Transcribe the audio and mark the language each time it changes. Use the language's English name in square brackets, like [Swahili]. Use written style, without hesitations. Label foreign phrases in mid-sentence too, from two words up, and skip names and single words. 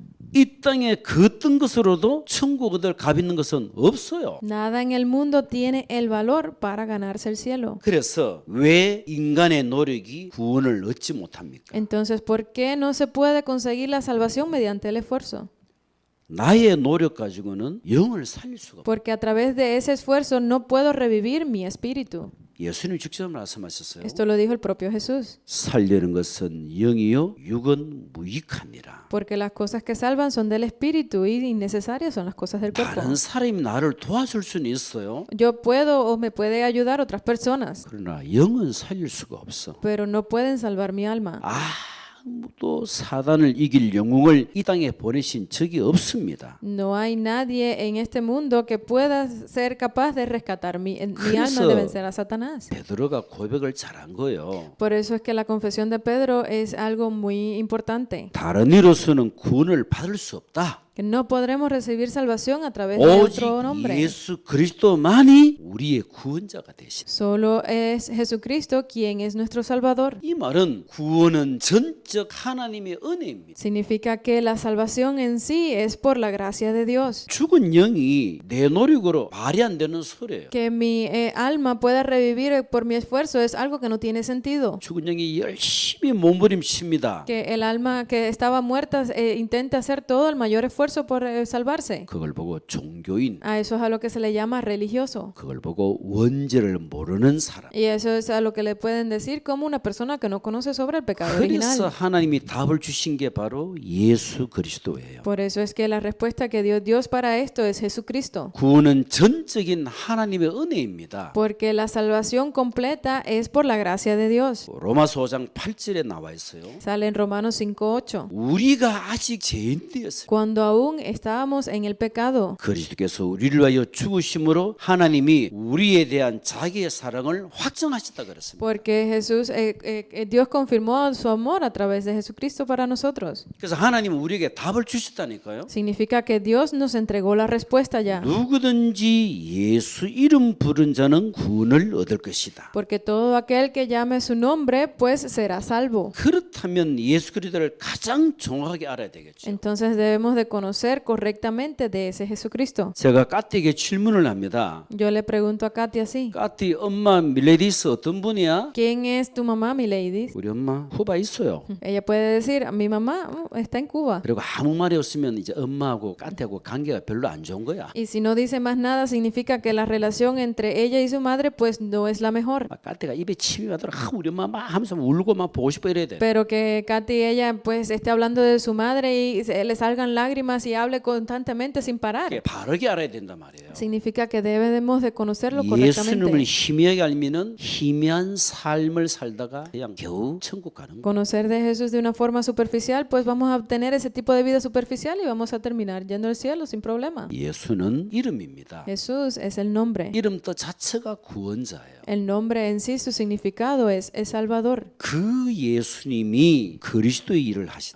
[Korean] 이 땅에 그 어떤 것으로도 천국 얻을 값 있는 것은 없어요. [Spanish] Nada en el mundo tiene el valor para ganarse el cielo. [Korean] 그래서 왜 인간의 노력이 구원을 얻지 못합니까? [Spanish] Entonces, ¿por qué no se puede conseguir la salvación mediante el esfuerzo? [Korean] 나의 노력 가지고는 영을 살릴 수가 없어요. [Spanish] Porque a través de ese esfuerzo no puedo revivir mi espíritu. [Korean] 예수님 직접 말씀하셨어요. [Spanish] Esto lo dijo el propio Jesús. [Korean] 살려는 것은 영이요 육은 무익하니라. [Spanish] Porque las cosas que salvan son del espíritu y innecesarias son las cosas del cuerpo. [Korean] 다른 사람이 나를 도와줄 수는 있어요. [Spanish] Yo puedo o me puede ayudar otras personas, [Korean] 그러나 영은 살릴 수가 없어. [Spanish] pero no pueden salvar mi alma. [Korean] 아무도 사단을 이길 영웅을 이 땅에 보내신 적이 없습니다. [Spanish] No hay nadie en este mundo que pueda ser capaz de rescatar mi alma de vencer a Satanás. [Korean] 베드로가 고백을 잘한 거예요. [Spanish] Por eso es que la confesión de Pedro es algo muy importante. [Korean] 다른 이로서는 구원을 받을 수 없다. [Spanish] Que no podremos recibir salvación a través de [Korean] 오직 [Spanish] otro nombre. [Korean] 예수 그리스도만이 우리의 구원자가 되신. [Spanish] Solo es Jesucristo quien es nuestro Salvador. [Korean] 이 말은 구원은 전적 하나님의 은혜입니다. [Spanish] Significa que la salvación en sí es por la gracia de Dios. [Korean] 죽은 영이 내 노력으로 말이 안 되는 소리예요. [Spanish] Que mi alma pueda revivir por mi esfuerzo es algo que no tiene sentido. [Korean] 죽은 영이 열심히 몸부림칩니다. [Spanish] Que el alma que estaba muerta intenta hacer todo el mayor esfuerzo por salvarse. [Korean] 그걸 보고 종교인, [Spanish] A eso es a lo que se le llama religioso. [Korean] 그걸 보고 원죄를 모르는 사람. [Spanish] Y eso es a lo que le pueden decir como una persona que no conoce sobre el pecado original. [Korean] 그래서 하나님이 답을 주신 게 바로 예수 그리스도예요. [Spanish] Por eso es que la respuesta que dio Dios para esto es Jesucristo. [Korean] 구원은 전적인 하나님의 은혜입니다. [Spanish] Porque la salvación completa es por la gracia de Dios. [Korean] 로마서 5장 8절에 나와 있어요. [Spanish] Sale en Romanos 5:8. [Korean] 우리가 아직 죄인되었을 때 [Spanish] Cuando aún estábamos en el pecado, [Korean] 그리스도께서 우리를 위하여 죽으심으로 하나님이 우리에 대한 자기의 사랑을 확정하셨다 그랬습니다. [Spanish] porque Jesús, Dios confirmó su amor a través de Jesucristo para nosotros. [Korean] 그래서 하나님은 우리에게 답을 주셨다니까요. [Spanish] Significa que Dios nos entregó la respuesta ya. [Korean] 누구든지 예수 이름 부른 자는 구원을 얻을 것이다. [Spanish] Porque todo aquel que llame su nombre, pues será salvo. [Korean] 그렇다면 예수 그리스도를 가장 정확하게 알아야 되겠죠. [Spanish] Entonces debemos de conocer correctamente de ese Jesucristo. [Korean] 제가 까띠에게 질문을 합니다. [Spanish] Yo le pregunto a Katy así, [Korean] 까띠 엄마 밀레디스 어떤 분이야? [Spanish] ¿quién es tu mamá, mi lady? [Korean] 우리 엄마 쿠바 있어요. [Spanish] Ella puede decir, mi mamá está en Cuba. [Korean] 그리고 아무 말이 없으면 이제 엄마하고 까띠하고 관계가 별로 안 좋은 거야. [Spanish] Y si no dice más nada, significa que la relación entre ella y su madre pues no es la mejor. [Korean] 막 까띠가 입에 침이 가도록 우리 엄마 막 하면서 울고 막 보고 싶어 이래야 돼. [Spanish] Pero que Katy ella pues esté hablando de su madre y le salgan lágrimas y hable constantemente sin parar. [Korean] 그게 바르게 알아야 된단 말이에요. [Spanish] Significa que debemos de conocerlo [Korean] 예수님을 [Spanish] correctamente. [Korean] 희미하게 알면은 희미한 삶을 살다가 그냥 겨우 천국 가는 거예요. [Spanish] Conocer de Jesús de una forma superficial, pues vamos a obtener ese tipo de vida superficial y vamos a terminar yendo al cielo sin problema. [Korean] 예수는 이름입니다. [Spanish] Jesús es el nombre. [Korean] 이름 뜻 자체가 구원자예요. [Spanish] El nombre en sí, su significado es Salvador. [Korean] 그 예수님이 그리스도의 일을 하시다.